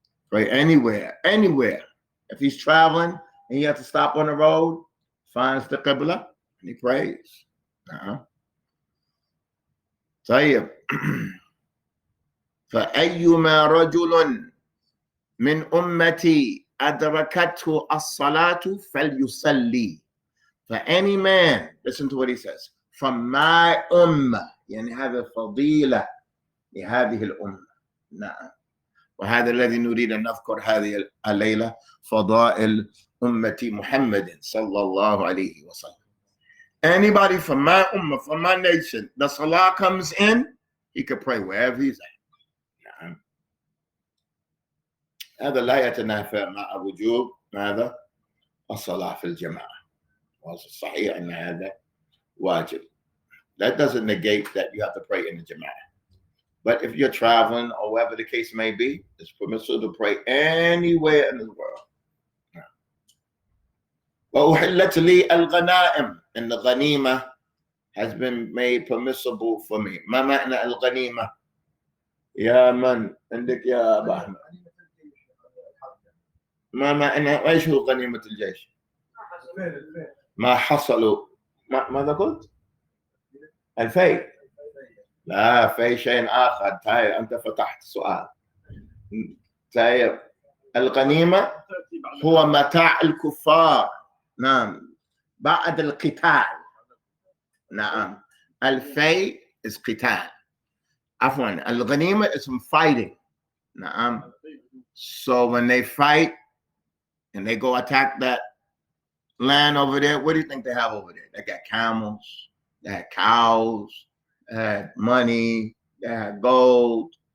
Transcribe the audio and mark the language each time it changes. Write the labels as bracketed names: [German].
[English] Pray anywhere. If he's traveling and he has to stop on the road, finds the Qibla and he prays. [Arabic] طيب. فأيما رجل من أمتي أدركته الصلاة فليصلي. [English] For any man, listen to what he says, from my ummah, [Arabic] يعني هذا فضيلة لهذه الأمة. نعم. وهذا الذي نريد أن نذكر هذه الليلة، فضائل أمة محمد صلى الله عليه وسلم. [English] Anybody from my ummah, from my nation, the salah comes in, he can pray wherever he's at. [Arabic] هذا لا يتنافى مع وجوب ماذا؟ الصلاة في الجماعة. والصحيح أن هذا واجب. [English] That doesn't negate that you have to pray in the jama'ah. But if you're traveling or wherever the case may be, it's permissible to pray anywhere in the world. [Arabic] وأحلت لي الغنائم, [English] and the ghanima has been made permissible for me. [Arabic] ما معنى الغنيمة؟ يا من عندك يا أبا أحمد؟ ما معنى ايش هو غنيمة الجيش؟ ما حصلوا ماذا قلت؟ الفيء. لا، في شيء آخر. طيب أنت فتحت سؤال. طيب الغنيمة هو متاع الكفار. نعم، بعد القتال. نعم، الفيء is قتال. عفوا، [English] الغنيمة is from fighting. [Arabic] نعم. [English] So when they fight and they go attack that land over there, what do you think they have over there? They got camels, they had cows, they had money, they had gold.